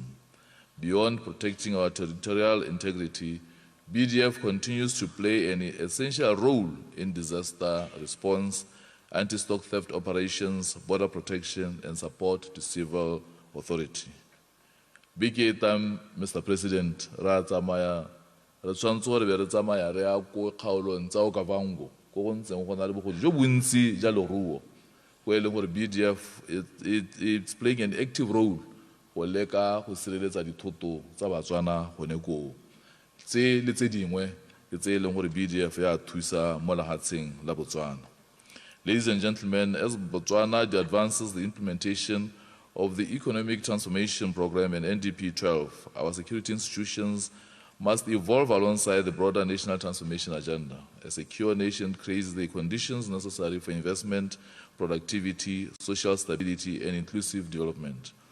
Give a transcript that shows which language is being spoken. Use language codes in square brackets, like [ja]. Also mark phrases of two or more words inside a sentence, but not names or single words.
[en] Beyond protecting our territorial integrity, BDF continues to play an essential role in disaster response, anti-stock theft operations, border protection, and support to civil authority. Big time, Mr. President, [tn] re tshwanetse gore be re tsamaya re ya ko kgaolong tsa okavango ko go ntseng go na le bogodi jo bontsi ja leruo go e leng gore BDF [en] it's playing an active role [tn] go leka go sireletsa dithoto tsa Batswana gone koo. Tse le tse dingwe ke tse e leng gore BDF ya thusa mo lehatsheng la Botswana. [en] Ladies and gentlemen, as Botswana advances the implementation of the Economic Transformation Program and NDP 12, our security institutions must evolve alongside the broader national transformation agenda. A secure nation creates the conditions necessary for investment, productivity, social stability, and inclusive development.